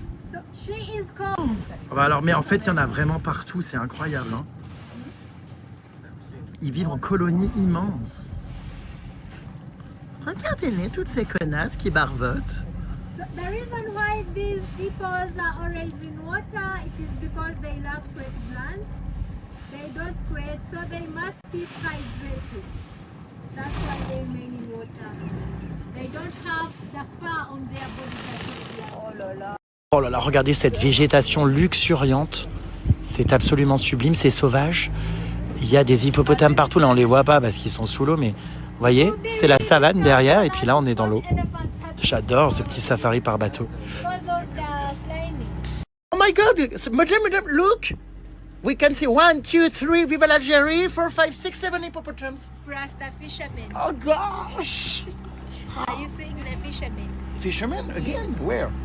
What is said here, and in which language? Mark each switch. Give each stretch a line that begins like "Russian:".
English: So she is called.
French: Bah alors, mais en fait il y en a vraiment partout, c'est incroyable. Hein. Ils vivent en colonies immenses. Regardez-les, toutes ces connasses qui barbotent.
English: So the reason why these hippos are always in water, it is because they lack sweat glands. They don't sweat, so they must keep hydrated. That's why they remain in water. They don't have the fur on their body that is black.
French: Oh là là. Oh là là, regardez cette végétation luxuriante. C'est absolument sublime, c'est sauvage. Il y a des hippopotames partout, là on les voit pas parce qu'ils sont sous l'eau, mais vous voyez, c'est la savane derrière et puis là on est dans l'eau. J'adore ce petit safari par bateau.
English: Because of the climbing. Oh my god, madame, look! We can see 1, 2, 3, viva l'Algérie, 4, 5, 6, 7 hippopotamus. Plus the fishermen. Oh gosh! Are you seeing the fishermen? Fishermen again? Where?